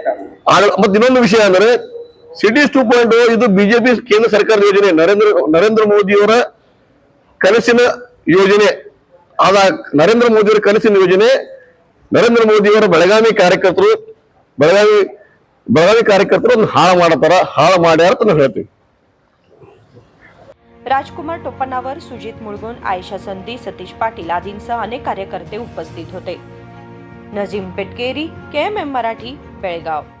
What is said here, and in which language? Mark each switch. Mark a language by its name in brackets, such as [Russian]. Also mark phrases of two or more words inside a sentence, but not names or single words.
[Kannada] ಮತ್ತೆ ಇನ್ನೊಂದು ವಿಷಯ ಅಂದ್ರೆ ಸಿಟೀಸ್ 2.0 ಇದು ಬಿಜೆಪಿ ಕೇಂದ್ರ ಸರ್ಕಾರದ ಯೋಜನೆ, ನರೇಂದ್ರ ಮೋದಿಯವರ ಕನಸಿನ ಯೋಜನೆ. ಆದ ನರೇಂದ್ರ ಮೋದಿಯವರ ಕನಸಿನ ಯೋಜನೆ ನರೇಂದ್ರ ಮೋದಿಯವರ ಬೆಳಗಾವಿ ಕಾರ್ಯಕರ್ತರು ಅದನ್ನ ಹಾಳು ಮಾಡ್ಯಾರ ಅಂತ ನಾವು ಹೇಳ್ತೀವಿ. [Marathi] राजकुमार टोपनावर, सुजित मुळगुण, आयशा संधी, सतीश पाटील आदींसह अनेक कार्यकर्ते उपस्थित होते. नजीम पेटकेरी, KMM मराठी, बेळगाव.